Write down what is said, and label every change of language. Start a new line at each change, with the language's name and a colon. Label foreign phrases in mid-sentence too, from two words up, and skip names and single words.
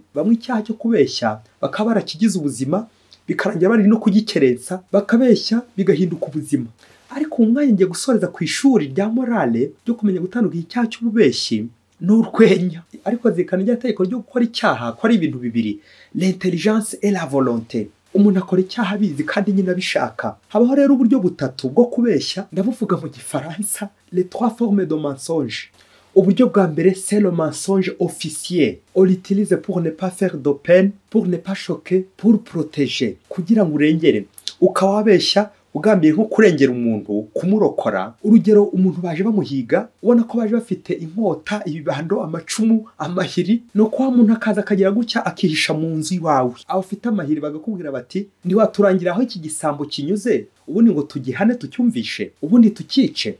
Kinyarwanda: Bamwe icyaha cyo kubeshya bakaba barakigize ubuzima, bikarangira bari no kugikerensa, bakabeshya bigahinduka ubuzima. Ariko mu mwanya ngiye gusoreza ku ishuri rya morale ryo kumenya gutandukanya icyaha cy'ububeshyi n'urwenya. Ariko zirikana rya tegeko ryo gukora icyaha ko ari ibintu bibiri,
French: l'intelligence et la volonté.
Kinyarwanda: Umuntu akora icyaha abizi kandi nyine abishaka. Habaho rero uburyo butatu bwo kubeshya, ndabuvuga mu gifaransa,
French: les trois formes de mensonge.
Kinyarwanda: Uburyo bwa mbere,
French: c'est le mensonge officiel. On l'utilise pour ne pas faire de peine, pour ne pas choquer, pour protéger.
Kinyarwanda: Kugira ngo urengere. Ukaba wabeshya ugambiye nko kurengera umuntu, kumurokora. Urugero, umuntu baje bamuhiga, ubona ko baje bafite inkota, ibibando, amacumu, amahiri, no kwa muntu akaza akagira gutya akihisha mu nzu iwawe. Abafite amahiri bagakubwira bati, ndi waturangira aho iki gisambo kinyuze, ubundi ngo tugihane tucyumvishe, ubundi tukice.